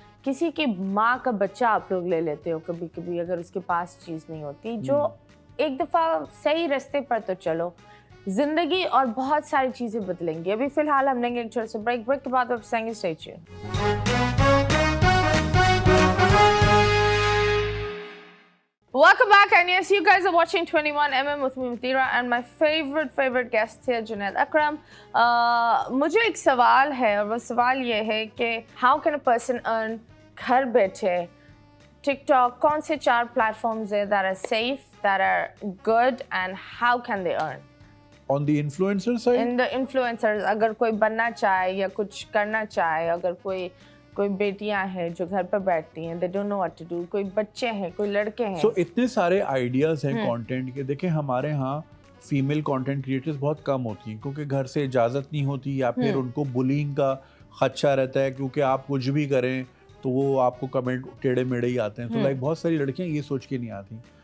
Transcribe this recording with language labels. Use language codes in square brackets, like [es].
[hi] किसी की माँ का बच्चा आप लोग ले लेते हो कभी कभी, अगर उसके पास चीज़ नहीं होती, जो एक दफ़ा सही रास्ते पर तो चलो, जिंदगी और बहुत सारी चीज़ें बदलेंगी. अभी फिलहाल हम लेंगे एक छोटा सा ब्रेक के बाद आप संगे [en] Stay tuned. Welcome back, and yes, you guys are watching 21mm with me, Matira, and my favorite guest here, Junaid Akram. [hi] मुझे एक सवाल है, और वो सवाल ये है कि [en] how can a person earn [hi] घर बैठे? [en] TikTok, [hi] कौन से 4 platforms है [en] that are safe, that are good, and how can they earn? On the influencer side? In the influencers, [hi] अगर कोई बनना चाहे या कुछ करना चाहे, अगर कोई बेटियां हैं जो घर पर बैठती हैं, [en] they don't know what to do, [hi] कोई बच्चे हैं, कोई लड़के हैं. So इतने सारे आइडियाज हैं कंटेंट के. देखिए हमारे यहाँ फीमेल कंटेंट क्रिएटर्स बहुत कम होती हैं, क्योंकि घर से इजाज़त नहीं होती, या फिर उनको बुलिंग का खदशा रहता है, क्योंकि आप कुछ भी करें तो वो आपको कमेंट टेढ़े मेढ़े ही आते हैं. तो लाइक बहुत सारी लड़कियाँ ये सोच के नहीं आती.